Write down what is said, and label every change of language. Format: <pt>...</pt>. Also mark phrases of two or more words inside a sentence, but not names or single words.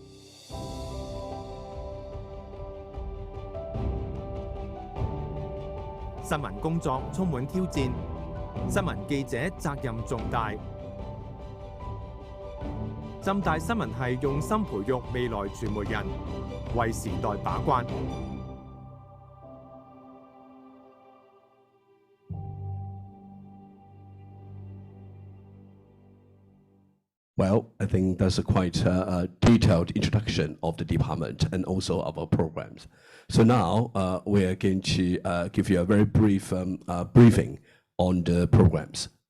<yue>新聞工作充滿挑戰，新聞記者責任重大。浸大新聞系用心培育未來傳媒人，為時代把關。</yue> <en>Well, I think that's a quite detailed introduction of the department and also our programs. So now we are going to give you a very brief briefing on the programs.</en>